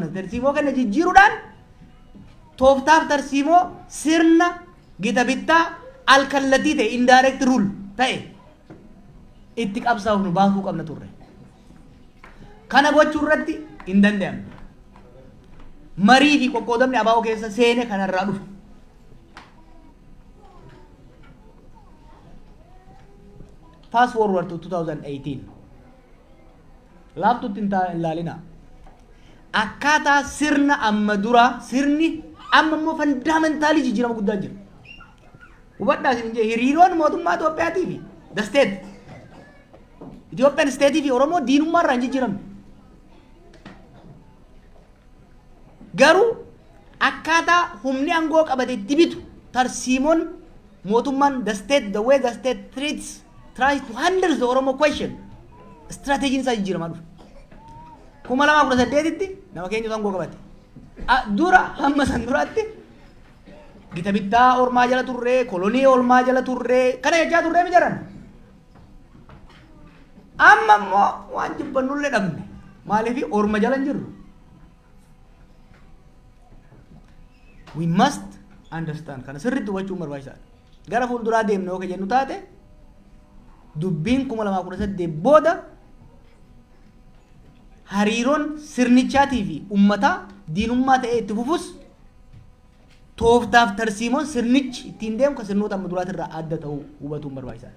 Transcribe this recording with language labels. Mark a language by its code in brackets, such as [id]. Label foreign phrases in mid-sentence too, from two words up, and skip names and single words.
[om] Tarsiimoo keenya jijjiiruudhaan tooftaaf tarsiimoo sirna gita bittaa alkallattii ta'e [en] indirect rule [om] ta'e itti qabsaa'uuf nu baasuu qabna turre. Kana gochuu irratti hin danda'amne. Marii fi qoqqoodamni abaa'oo keessa seene kanarraa dhufe. [en] Fast forward to 2018. [om] Laaftutti hin ilaalina. Akkaataa sirna amma dura sirni amma immoo fundamentaalii jijjiirama guddaa jira. Hubadhaa isin jee hiriiroon mootummaa Itoophiyaatii fi [en] the state Ethiopian state [om] fi Oromoo diinummaa irraa hin jijjiiramne. Garuu akkaataa humni aangoo qabate itti bitu tarsiimoon mootummaan [en] the way the state tries to handle the Oromo question [om] strategiin isaa jijjiiramaa dhufe. 2018tti nama keenya aangoo qabate. Dura hamma san duraatti gita bittaa ormaa jala turre, kolonii ormaa jala turre, kana jechaa turre mi jiran. Amma immoo waan jibbannullee dhabne maaliif orma jala hin jirru. [en] We must understand [om] kana sirriitti hubachuun barbaachisaadha. Gara fuulduraa deemnee yoo jennu taate dubbiin 2018 booda hariiroon sirnichaatii fi uummataa diinummaa ta'ee itti fufus tooftaaf tarsiimoon sirnichi ittiin deemu kan sirnoota amma duraati irraa adda ta'uu hubatuun barbaachisaadha.